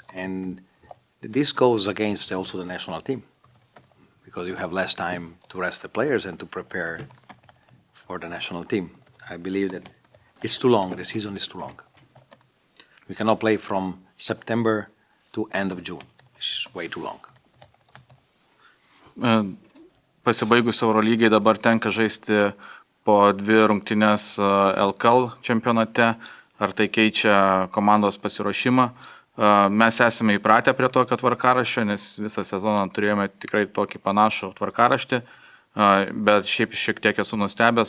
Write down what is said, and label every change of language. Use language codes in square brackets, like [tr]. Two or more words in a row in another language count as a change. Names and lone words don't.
[en] And this goes against also the national team because you have less time to rest the players and to prepare for the national team. I believe that it's too long. The season is too long. We cannot play from September to end of June. It's way too long. [lt] Pasibaigus Eurolygai dabar tenka žaisti po 2 rungtynes LKL čempionate. Ar tai keičia komandos pasiruošimą? Mes esame įpratę prie tokio tvarkaraščio, nes visą sezoną turėjome tikrai tokį panašų tvarkaraštį, bet šiaip šiek tiek esu nustebęs.